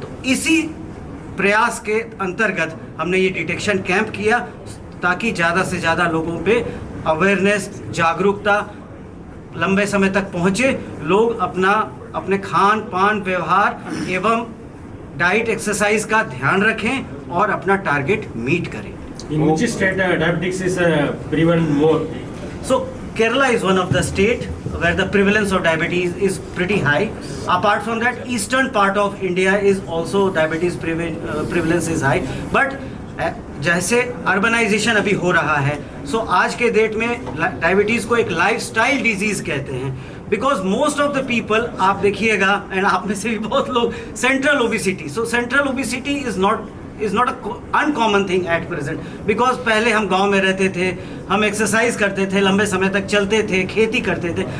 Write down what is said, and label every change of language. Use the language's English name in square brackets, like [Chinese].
[Hindi] तो इसी प्रयास के अंतर्गत हमने ये डिटेक्शन कैंप किया, ताकि ज़्यादा से ज़्यादा लोगों पे अवेयरनेस, जागरूकता लंबे समय तक पहुँचे, लोग अपने खान पान, व्यवहार एवं डाइट, एक्सरसाइज का ध्यान रखें और अपना टारगेट मीट करें। [English] In which state diabetes is prevalent more? So Kerala is one of the state where the prevalence of diabetes is pretty high. Apart from that, eastern part of India is also diabetes prevalence is high. [Hindi] But जैसे urbanisation अभी हो रहा है, सो आज के date में diabetes को एक लाइफस्टाइल डिजीज़ कहते हैं, [English] because most of the people, [Hindi] आप देखिएगा एंड आप में से भी बहुत लोग, central obesity, [English] so central obesity is not uncommon thing at present, [Hindi] because पहले हम गांव में रहते थे, हम एक्सरसाइज करते थे, लंबे समय तक चलते थे, खेती करते थे।